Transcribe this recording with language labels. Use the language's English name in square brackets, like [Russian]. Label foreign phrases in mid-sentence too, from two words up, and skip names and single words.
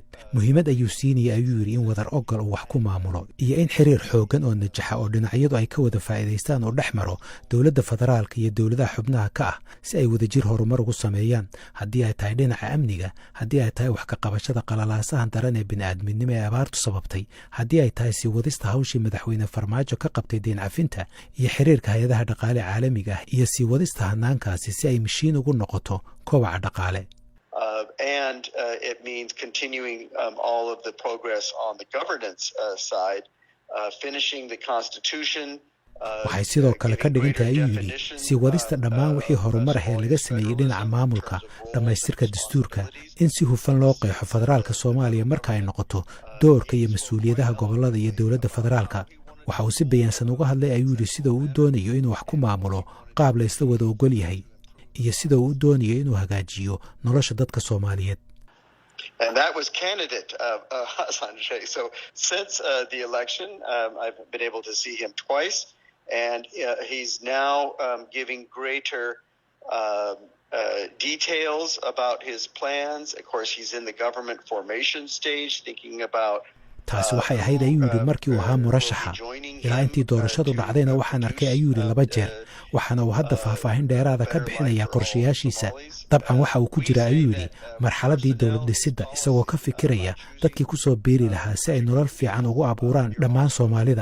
[Somali] muhiimad ayuu siinayay ayuu yidhi in wadar ogol uu wax ku maamulo iyo in xiriir xooggan oo najaxa oo dhinacyadu ay ka wada faa'iidaystaan oo dhex maro dowladda federaalka iyo dowladaha xubnaha ka ah si ay wadajir horumar ugu sameeyaan haddii ay tahay dhinaca amniga haddii ay tahay wax ka qabashada qalalaasahan daran ee bini'aadminimo ee abaartu sababtay haddii ay tahay sii wadista hawshii madaxweyne Farmaajo ka qabtay deyn cafinta iyo xiriirka hay'adaha dhaqaale caalamiga ah iyo sii wadista hanaankaasi si ay mashiin ugu noqoto kobaca dhaqaale. [English] And it means continuing all of the progress on the governance side, finishing the constitution. [Somali] waxay sidoo kale ka dhigan tahay ayuu yidhi sii wadista dhammaan wixii horumar ah ee laga sameeyey dhinaca maamulka dhammaystirka dastuurka in si hufan loo qeexo federaalka Soomaaliya marka ay noqoto doorka iyo mas'uuliyadaha gobollada iyo dowladda federaalka. waxa uu si bayaansan uga hadlay ayuu yidhi sida uu doonayo inuu wax ku maamulo qaab la isla wada ogol yahay iyo sida uu doonayo inuu hagaajiyo nolosha dadka Soomaaliyeed. [English] And that was candidate Hassan Sheikh. So since the election, I've been able to see him twice. And he's now giving greater details about his plans. Of course, he's in the government formation stage, thinking about [Somali] taasi waxay ahayd ayuu yidhi markii uu ahaa murashaxa ilaa intii doorashadu dhacdayna waxaan arkay ayuu yidhi laba jeer waxaana uu hadda faahfaahin dheeraada ka bixinayaa qorshayaashiisa. dabcan waxa uu ku jira ayuu yidhi marxaladdii dowlad dhisidda isagoo ka fikiraya dadkii ku soo biiri lahaa si ay nolol fiican ugu abuuraan dhammaan Soomaalida.